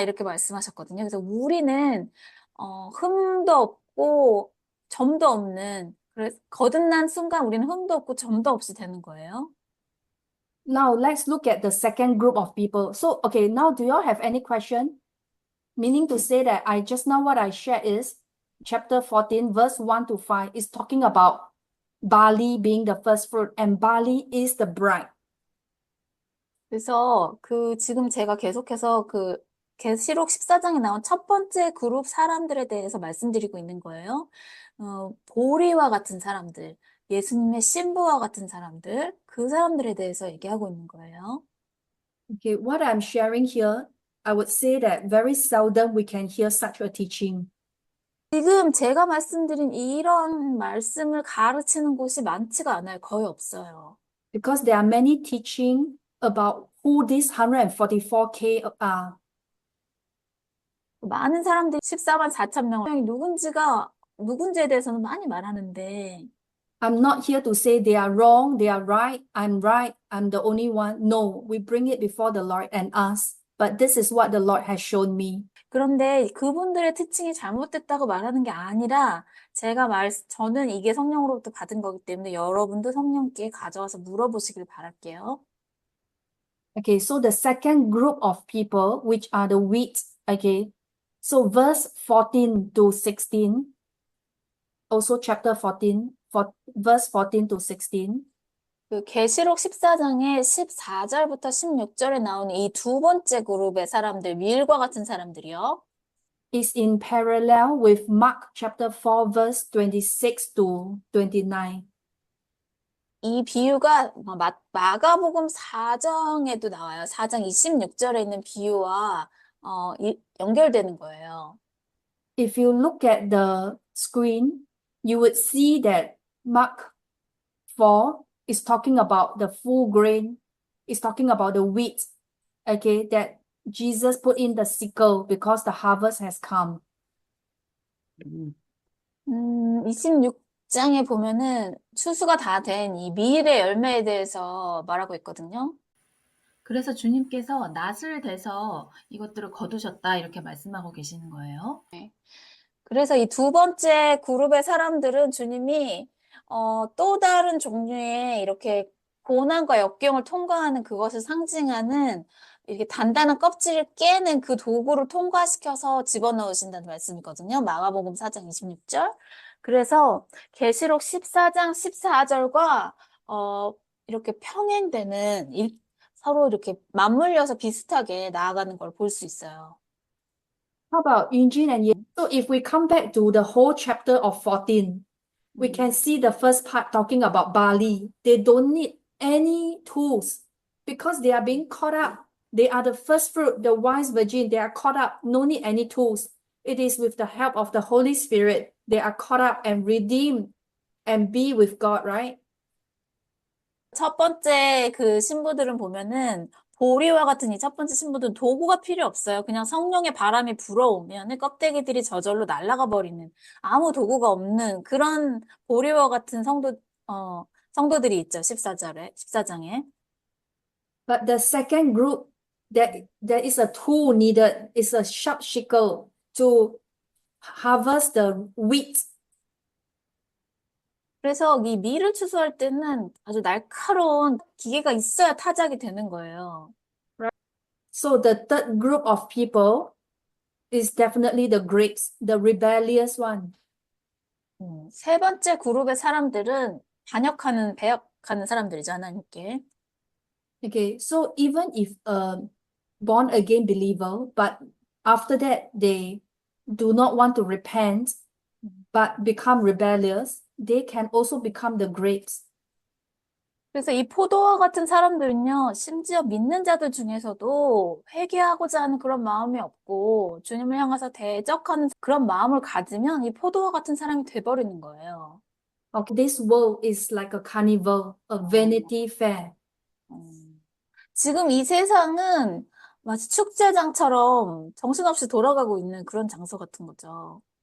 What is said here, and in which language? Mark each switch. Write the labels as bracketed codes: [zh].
[ko] 이렇게 말씀하셨거든요. 그래서 우리는 흠도 없고 점도 없는 그래서 거듭난 순간 우리는 흠도 없고 점도 없이 되는 거예요. [en] Now let's look at the second group of people. So, okay, now do you all have any question? Meaning to say that I just now what I shared is chapter 14, verse 1 to 5 is talking about barley being the first fruit, and barley is the bride. [ko] 그래서 지금 제가 계속해서 계시록 14장에 나온 첫 번째 그룹 사람들에 대해서 말씀드리고 있는 거예요. 보리와 같은 사람들, 예수님의 신부와 같은 사람들, 그 사람들에 대해서 얘기하고 있는 거예요. [en] Okay, what I'm sharing here, I would say that very seldom we can hear such a teaching. [ko] 지금 제가 말씀드린 이런 말씀을 가르치는 곳이 많지가 않아요. 거의 없어요. [en] Because there are many teaching about who these 144K are. [ko] 많은 사람들이 14만 4천 명이 누군지에 대해서는 많이 말하는데 [en] I'm not here to say they are wrong, they are right, I'm the only one. No, we bring it before the Lord and ask. But this is what the Lord has shown me. [ko] 그런데 그분들의 특징이 잘못됐다고 말하는 게 아니라 저는 이게 성령으로부터 받은 거기 때문에 여러분도 성령께 가져와서 물어보시길 바랄게요. [en] Okay, so the second group of people, which are the wheat, okay, so verse 14 to 16, also chapter 14, verse 14 to 16. [ko] 그 계시록 14장의 14절부터 16절에 나오는 이 두 번째 그룹의 사람들, 밀과 같은 사람들이요. [en] Is in parallel with Mark chapter 4, verse 26 to 29. [ko] 이 비유가 마가복음 4장에도 나와요. 4장 26절에 있는 비유와 연결되는 거예요. [en] If you look at the screen, you would see that Mark 4 is talking about the full grain, is talking about the wheat, okay, that Jesus put in the sickle because the harvest has come. [ko] 26장에 보면은 추수가 다 된 이 미일의 열매에 대해서 말하고 있거든요. 그래서 주님께서 낫을 대서 이것들을 거두셨다 이렇게 말씀하고 계시는 거예요. 그래서 이 두 번째 그룹의 사람들은 주님이 또 다른 종류의 이렇게 고난과 역경을 통과하는 그것을 상징하는 이렇게 단단한 껍질을 깨는 그 도구를 통과시켜서 집어넣으신다는 말씀이거든요. 마가복음 4장 26절. 그래서 계시록 14장 14절과 이렇게 평행되는 서로 이렇게 맞물려서 비슷하게 나아가는 걸 볼 수 있어요. [en] How about Eugene and Ye? So if we come back to the whole chapter of 14, we can see the first part talking about barley. They don't need any tools because they are being caught up. They are the first fruit, the wise virgin. They are caught up, no need any tools. It is with the help of the Holy Spirit. They are caught up and redeemed and be with God, right? [ko] 첫 번째 그 신부들은 보면은 보리와 같은 이 첫 번째 신부들은 도구가 필요 없어요. 그냥 성령의 바람이 불어오면 껍데기들이 저절로 날아가 버리는 아무 도구가 없는 그런 보리와 같은 성도들이 있죠. 14장에. [en] But the second group, there is a tool needed, is a sharp sickle to harvest the wheat. [ko] 그래서 이 밀을 추수할 때는 아주 날카로운 기계가 있어야 타작이 되는 거예요. [en] So the third group of people is definitely the grapes, the rebellious one. [ko] 세 번째 그룹의 사람들은 배역하는 사람들이죠, 하나님께. [en] Okay, so even if a born again believer, but after that they do not want to repent, but become rebellious, they can also become the grapes. [ko] 그래서 이 포도와 같은 사람들은요, 심지어 믿는 자들 중에서도 회개하고자 하는 그런 마음이 없고, 주님을 향해서 대적하는 그런 마음을 가지면 이 포도와 같은 사람이 돼버리는 거예요. [en] Okay, this world is like a carnival, a vanity fair. [ko] 지금 이 세상은 마치 축제장처럼 정신없이 돌아가고 있는 그런 장소 같은 거죠.